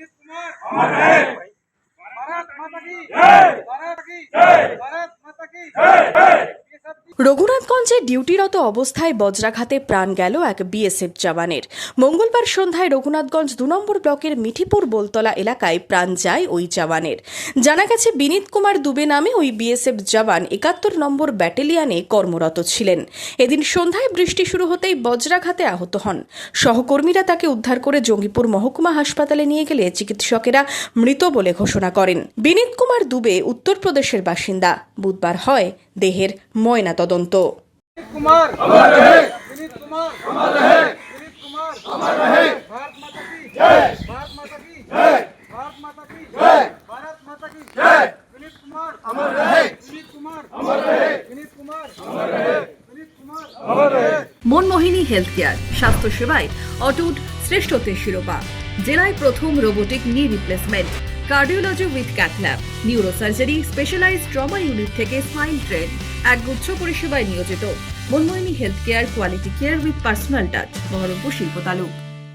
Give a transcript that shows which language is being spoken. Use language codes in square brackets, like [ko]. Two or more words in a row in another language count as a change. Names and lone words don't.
[hi] अमर रहे। भारत माता की जय। भारत की जय। भारत माता की जय। [bn] রঘুনাথগঞ্জে ডিউটিরত অবস্থায় বজ্রাঘাতে প্রাণ গেল এক বিএসএফ জওয়ানের। মঙ্গলবার সন্ধ্যায় রঘুনাথগঞ্জ ২ নম্বর ব্লকের মিঠিপুর বোলতলা এলাকায় প্রাণ যায় ওই জওয়ানের। জানা গেছে বিনীত কুমার দুবে নামে ওই বিএসএফ জওয়ান ৭১ নম্বর ব্যাটালিয়নে কর্মরত ছিলেন। এদিন সন্ধ্যায় বৃষ্টি শুরু হতেই বজ্রাঘাতে আহত হন। সহকর্মীরা তাকে উদ্ধার করে জঙ্গিপুর মহকুমা হাসপাতালে নিয়ে গেলে চিকিৎসকেরা মৃত বলে ঘোষণা করেন। বিনীত কুমার দুবে উত্তরপ্রদেশের বাসিন্দা। বুধবার হয় দেহের ময়না তদন্ত। [hi] कुमार अमर रहे। विनीत कुमार अमर रहे। विनीत कुमार अमर रहे। भारत माता की जय। भारत माता की जय। भारत माता की जय। भारत माता की जय। विनीत कुमार अमर रहे। विनीत कुमार अमर रहे। विनीत कुमार अमर रहे। विनीत कुमार अमर रहे। [bn] মনমোহিনী হেলথ কেয়ার স্বাস্থ্য সেবায় অটুট শ্রেষ্ঠত্বের শিরোপা। জেলায় প্রথম [en] robotic knee replacement, cardiology with cath lab, [bn] নিউরোসার্জারি, [en] specialized trauma unit [bn] থেকে [en] spine train, [bn] একগুচ্ছ পরিষেবায় নিয়োজিত। মনমোহিনী হেলথ কেয়ার, [en] quality care with personal touch, [bn] বহরমপুর শিল্প তালুক।